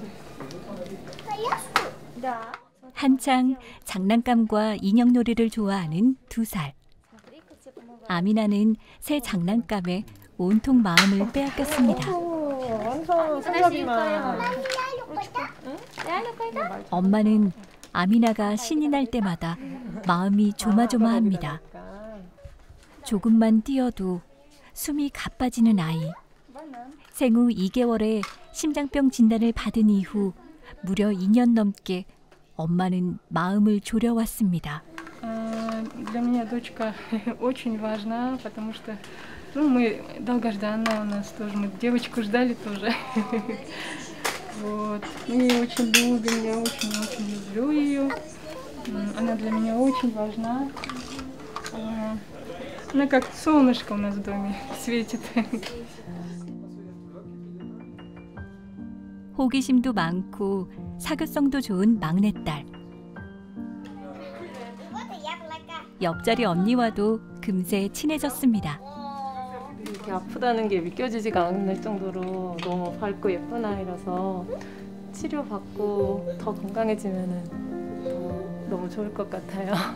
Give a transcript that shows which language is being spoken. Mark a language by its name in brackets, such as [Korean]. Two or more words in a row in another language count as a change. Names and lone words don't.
[Russian] Коляску? Да. [Korean] 한창 장난감과 인형놀이를 좋아하는 2살. 아미나는 새 장난감에 온통 마음을 빼앗겼습니다. 엄마는 아미나가 신이 날 때마다 마음이 조마조마합니다. 조금만 뛰어도 숨이 가빠지는 아이. 생후 2개월에 심장병 진단을 받은 이후 무려 2년 넘게 엄마는 마음을 졸여왔습니다. [Russian] Для меня дочка очень важна, потому что мы долгожданная у нас тоже, мы девочку ждали тоже. Вот. Мы ее очень любим, я очень-очень люблю ее. Она для меня очень важна. Она как солнышко у нас в доме светит. [Korean] 호기심도 많고 사교성도 좋은 막내딸. 옆자리 언니와도 금세 친해졌습니다. 이렇게 아프다는 게 믿겨지지가 않을 정도로 너무 밝고 예쁜 아이라서 치료받고 더 건강해지면은 너무 좋을 것 같아요.